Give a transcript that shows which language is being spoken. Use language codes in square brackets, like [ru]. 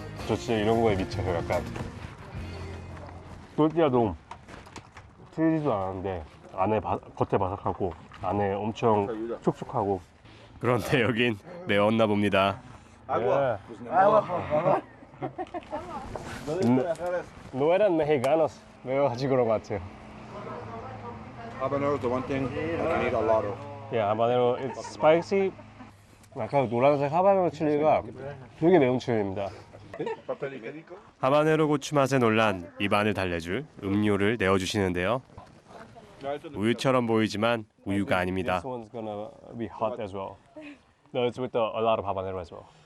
[ko] 저 진짜 이런 거에 미쳐요. 약간 또띠아도 튀지도 않았는데 겉에 바삭하고 안에 엄청 촉촉하고. 그런데 여긴 매웠나 봅니다. [es] Agua. No eran mexicanos. [ko] 매워가지고 그런 것 같아요. [en] Habanero is the one thing I need a lot of. Yeah, habanero it's spicy. [ko] 아까 노란색 하바네로 칠리가 되게 매운 칠리입니다. 하바네로 고추 맛에 놀란 입안을 달래줄 음료를 내어주시는데요. 우유처럼 보이지만 우유가 아닙니다. [en] This one's gonna be hot as well. No, it's with a lot of habanero as well.